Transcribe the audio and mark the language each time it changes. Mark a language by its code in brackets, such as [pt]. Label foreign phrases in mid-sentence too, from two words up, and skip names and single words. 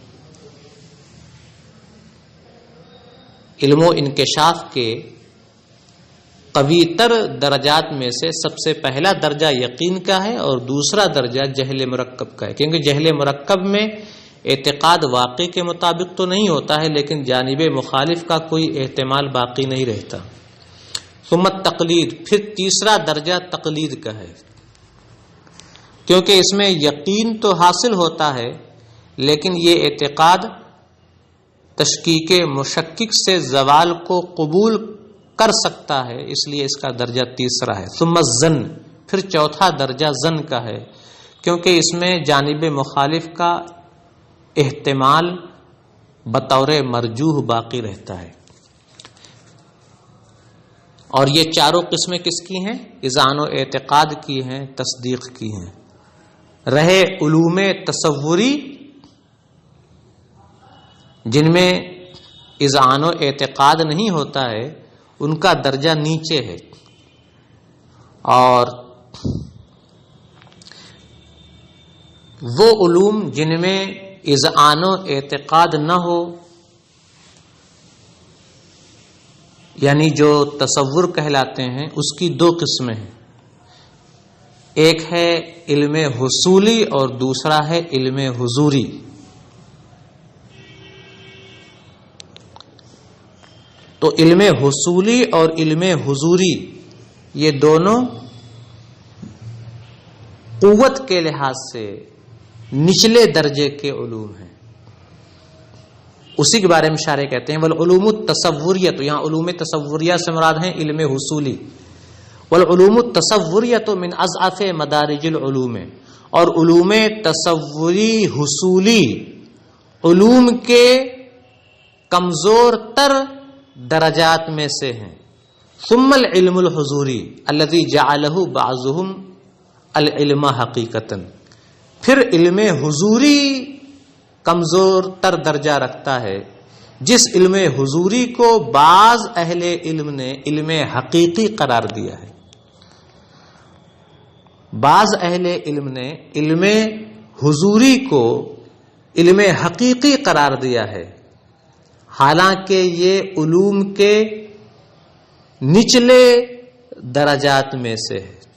[ur] علم و انکشاف کے قوی تر درجات میں سے سب سے پہلا درجہ یقین کا ہے، اور دوسرا درجہ جہل مرکب کا ہے، کیونکہ جہل مرکب میں اعتقاد واقع کے مطابق تو نہیں ہوتا ہے، لیکن جانب مخالف کا کوئی احتمال باقی نہیں رہتا۔ [ar] ثم التقلید، [ur] پھر تیسرا درجہ تقلید کا ہے، کیونکہ اس میں یقین تو حاصل ہوتا ہے، لیکن یہ اعتقاد تشکیک مشکک سے زوال کو قبول کر سکتا ہے، اس لیے اس کا درجہ تیسرا ہے۔ [ar] ثم الظن، [ur] پھر چوتھا درجہ ظن کا ہے، کیونکہ اس میں جانب مخالف کا احتمال بطور مرجوح باقی رہتا ہے۔ اور یہ چاروں قسمیں کس کی ہیں؟ اذعان و اعتقاد کی ہیں، تصدیق کی ہیں۔ رہے علوم تصوری جن میں اذعان و اعتقاد نہیں ہوتا ہے، ان کا درجہ نیچے ہے، اور وہ علوم جن میں اذعان و اعتقاد نہ ہو، یعنی جو تصور کہلاتے ہیں، اس کی دو قسمیں ہیں، ایک ہے علم حصولی اور دوسرا ہے علم حضوری۔ تو علم حصولی اور علم حضوری یہ دونوں قوت کے لحاظ سے نچلے درجے کے علوم ہیں۔ اسی کے بارے میں شارح کہتے ہیں [ar] والعلوم التصوریہ، [ur] تو یہاں علوم تصوریہ سے مراد ہیں علم حصولی۔ [ar] والعلوم التصوریہ من اضعف مدارج العلوم، [ur] اور علوم تصوری حصولی علوم کے کمزور تر درجات میں سے ہیں۔ [ar] ثم العلم الحضوری الذي جعله بعضهم العلم حقیقتا، [ur] پھر علم حضوری کمزور تر درجہ رکھتا ہے، جس علم حضوری کو بعض اہل علم نے علم حقیقی قرار دیا ہے۔ بعض اہل علم نے علم حضوری کو علم حقیقی قرار دیا ہے، حالانکہ یہ علوم کے نچلے درجات میں سے ہے۔